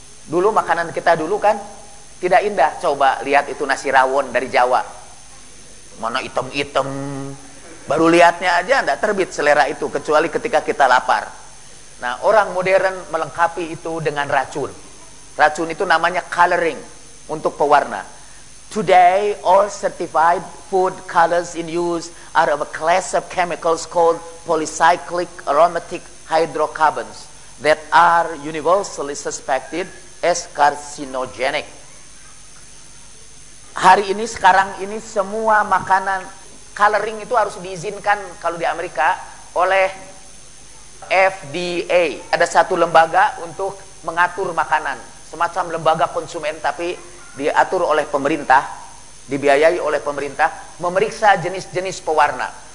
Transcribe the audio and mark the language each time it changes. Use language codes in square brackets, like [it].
[id] Dulu makanan kita dulu kan tidak indah. Coba lihat itu nasi rawon dari Jawa. Mana hitam-hitam. Baru lihatnya aja enggak terbit selera itu, kecuali ketika kita lapar. Nah, orang modern melengkapi itu dengan racun. Racun itu namanya coloring, untuk pewarna. [en] Today, all certified food colors in use are of a class of chemicals called polycyclic aromatic hydrocarbons that are universally suspected as carcinogenic. [id] Hari ini, sekarang ini, semua makanan coloring itu harus diizinkan kalau di Amerika oleh FDA. Ada satu lembaga untuk mengatur makanan, semacam lembaga konsumen, tapi diatur oleh pemerintah, dibiayai oleh pemerintah, memeriksa jenis-jenis pewarna.